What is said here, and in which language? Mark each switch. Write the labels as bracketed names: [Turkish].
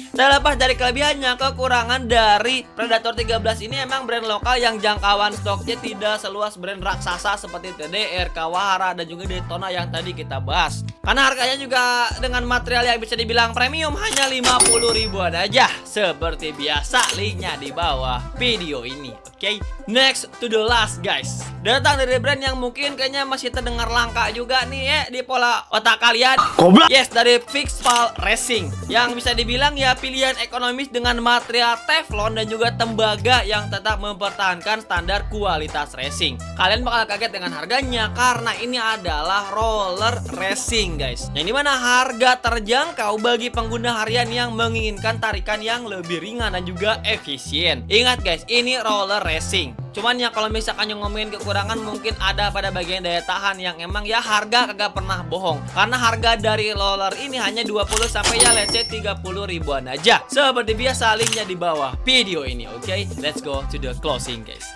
[Indonesian] Terlepas dari kelebihannya, kekurangan dari Predator 13 ini emang brand lokal yang jangkauan stoknya tidak seluas brand raksasa seperti TDR, Kawahara, dan juga Daytona yang tadi kita bahas. Karena harganya juga dengan material yang bisa dibilang premium, hanya 50 ribuan aja. Seperti biasa, linknya di bawah video ini. [English] Oke, next to the last guys. [Indonesian] Datang dari brand yang mungkin kayaknya masih terdengar langka juga nih ya di pola otak kalian. Yes, dari Fixpal Racing, yang bisa dibilang ya pilihan ekonomis dengan material teflon dan juga tembaga yang tetap mempertahankan standar kualitas racing. Kalian bakal kaget dengan harganya, karena ini adalah roller racing guys, yang dimana harga terjangkau bagi pengguna harian yang menginginkan tarikan yang lebih ringan dan juga efisien. Ingat guys, ini roller racing. Cuman ya kalau misalkan yang ngomongin kekurangan, mungkin ada pada bagian daya tahan yang emang ya harga kagak pernah bohong. Karena harga dari roller ini hanya 20 sampai ya [English] let's say [Indonesian] 30 ribuan aja. Seperti biasa, linknya di bawah video ini. [English] Oke, let's go to the closing guys.